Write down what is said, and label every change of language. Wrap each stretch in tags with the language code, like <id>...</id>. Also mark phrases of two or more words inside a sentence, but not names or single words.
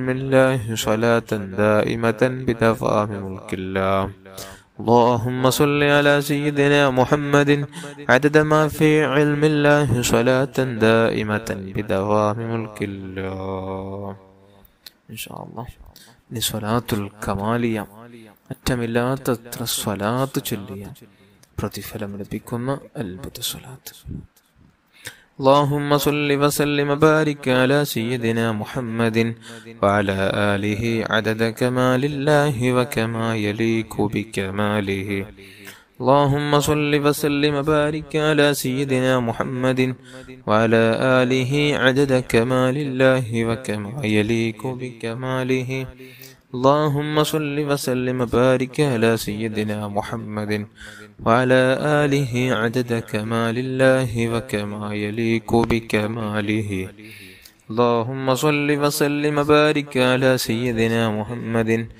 <ar>الله صلاة دائمة بدوام ملك الله اللهم صل على سيدنا محمد عدد ما في علم الله صلاة دائمة بدوام ملك الله إن شاء الله لصلاة الكمالية</ar> <ml>അറ്റമില്ലാത്തത്ര സ്വലാത്ത് ചൊല്ലിയ പ്രതിഫലം ലഭിക്കുന്ന അത്ഭുത സ്വലാത്ത്.</ml> <ar>اللهم صل وسلم وبارك على سيدنا محمد وعلى آله عدد كمال الله وكما يليق بكماله اللهم صل وسلم وبارك على سيدنا محمد وعلى آله عدد كمال الله وكما يليق بكماله اللهم صل وسلم وبارك على سيدنا محمد وعلى آله عدد كمال الله وكما يليق بكماله اللهم صل وسلم وبارك على سيدنا محمد</ar>